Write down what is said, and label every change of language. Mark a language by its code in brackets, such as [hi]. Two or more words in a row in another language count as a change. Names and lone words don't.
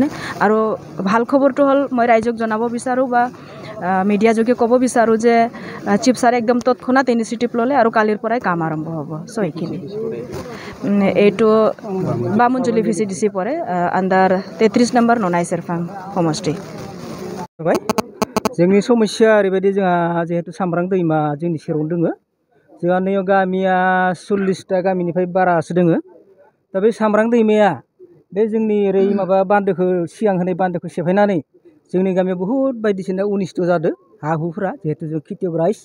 [as] আৰু ভাল খবৰটো হ'ল মই ৰাইজক জনাব বিচাৰোঁ বা মিডিয়া যোগে ক'ব বিচাৰোঁ যে চিফ ছাৰে একদম তৎক্ষণাত ইনিচিয়েটিভ ল'লে আৰু কালিৰ পৰাই কাম আৰম্ভ হ'ব। চ' এইখিনি এইটো বামুনজুলি VCDC পৰে আণ্ডাৰ 33 নম্বৰ ননাই সেৰফাং সমষ্টি। [brx] जोंनि समस्या ओरैबायदि जोंहा जिहेतु सामब्राम दैमा जोंनि सेरावनो दोङो। जोंहा नैयाव गामिया 40टा गामिनिफ्राय बारासो दोङो। दा बे सामब्राम दैमाया बे जोंनि ओरै माबा बान्दोखौ सिगां होनाय बान्दोखौ सेफायनानै जोंनि गामियाव बहुद बायदिसिना अनिस्ट जादों हा हुफोरा जिहेतु जों खेथियक राइज।